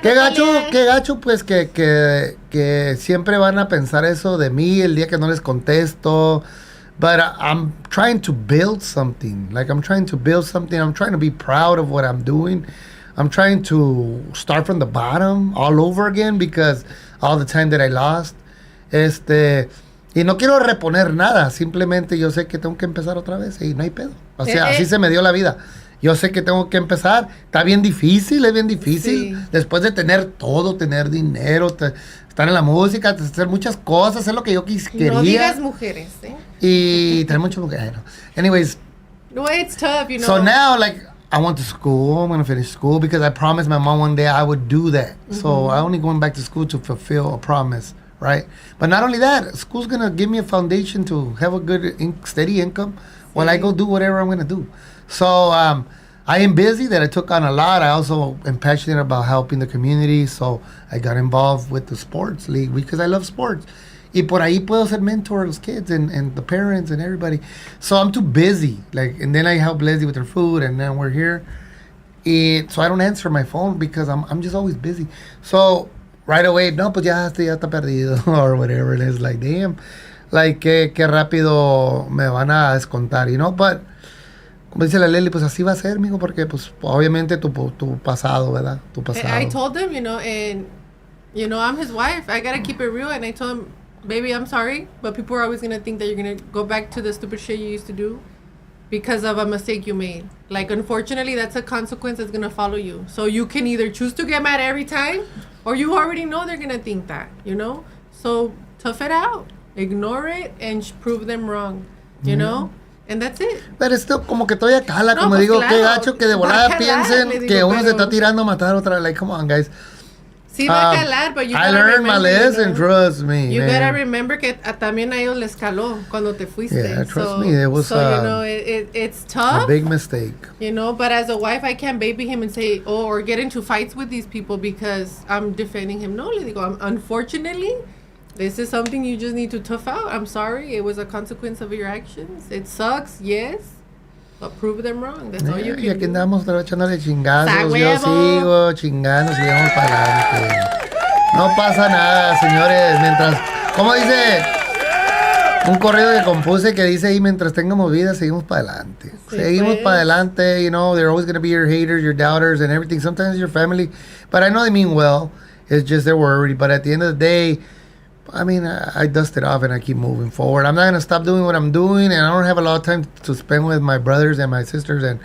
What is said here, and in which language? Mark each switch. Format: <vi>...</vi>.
<es>qué gacho, pues, que siempre van a pensar eso de mí el día que no les contesto,</es> <en>but I'm trying to build something, I'm trying to be proud of what I'm doing. I'm trying to start from the bottom all over again because all the time that I lost.</en> <es>Y no quiero reponer nada, simplemente yo sé que tengo que empezar otra vez y no hay pedo. O sea, así se me dio la vida. Yo sé que tengo que empezar. Está bien difícil, es bien difícil. Sí. Después de tener todo, tener dinero, estar en la música, hacer muchas cosas, hacer lo que yo quería. No digas mujeres, Y tener muchas mujeres. Anyways.</es> <en>No, it's tough, you know. So now, like, I went to school. I'm going to finish school because I promised my mom one day I would do that. Mm-hmm. So I only going back to school to fulfill a promise, right? But not only that, school's going to give me a foundation to have a good, steady income while I go do whatever I'm going to do. So I am busy that I took on a lot. I also am passionate about helping the community. So I got involved with the sports league because I love sports.</en> <es>Y por ahí puedo ser mentor a los kids</es> <en>and the parents and everybody. So I'm too busy. Like, and then I help Leslie with her food, and then we're here. So I don't answer my phone because I'm just always busy. So right away, no,</en> <es>pues ya está perdido</es> <en>or whatever it is. Like, damn, like,</en> <es>qué rápido me van a descontar,</es> <en>you know?</en> <es>But, como dice la Leli, pues así va a ser, mijo, porque pues obviamente tu pasado, ¿verdad? Tu pasado.</es> <en>I told him, you know, and, you know, I'm his wife. I gotta keep it real. And I told him, baby, I'm sorry, but people are always going to think that you're going to go back to the stupid shit you used to do because of a mistake you made. Like, unfortunately, that's a consequence that's going to follow you. So you can either choose to get mad every time, or you already know they're going to think that, you know? So tough it out. Ignore it and prove them wrong, you know? And that's it.</en> <es>Pero esto como que todavía cala, no, como pues digo, claro, qué gacho que de volada piensen que uno se está tirando a matar otra vez.</es> <en>Like, come on, guys.</en> <es>Sí va a calar,</es> <en>but you I learned my lesson, trust me. You gotta remember</en> <es>que también a ellos les caló cuando te fuiste.</es> <en>Yeah, trust me, it was you know, it's tough. A big mistake. You know, but as a wife, I can't baby him and say, or get into fights with these people because I'm defending him. No,</en> <es>le digo,</es> <en>unfortunately, this is something you just need to tough out. I'm sorry, it was a consequence of your actions. It sucks, yes. But prove them wrong. That's all you can do.</en> <es>Y aquí andamos echándole chingazos. Yo sigo chingando, sigamos para adelante. No pasa nada, señores. Mientras, como dice un corrido que compuse que dice ahí, mientras tengamos vida, seguimos para adelante. Sí, seguimos para adelante.</es> <en>You know, they're always going to be your haters, your doubters, and everything. Sometimes your family. But I know they mean well. It's just they're worried. But at the end of the day, I mean, I dust it off and I keep moving forward. I'm not going to stop doing what I'm doing, and I don't have a lot of time to spend with my brothers and my sisters.</en>